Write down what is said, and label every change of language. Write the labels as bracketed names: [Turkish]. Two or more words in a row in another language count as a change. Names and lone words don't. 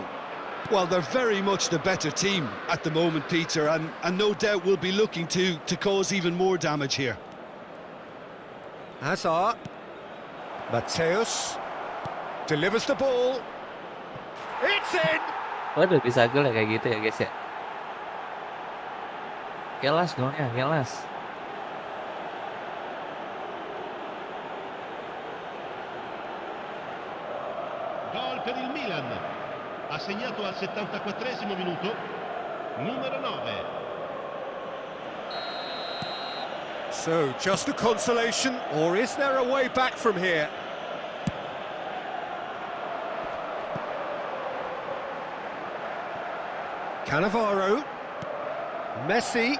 [English] Well, they're very much the better team at the moment, Peter, and no doubt will be looking to cause even more damage here. Hazard. Mateus delivers the ball. It's in! [Indonesian] Waduh, bisa gol ya kayak gitu ya guys ya. Kelas golnya, kelas. [Italian] Gol per il Milan. Ha segnato al 74esimo minuto. Numero 9. [English] So, just a consolation, or is there a way back from here? Cannavaro. Messi.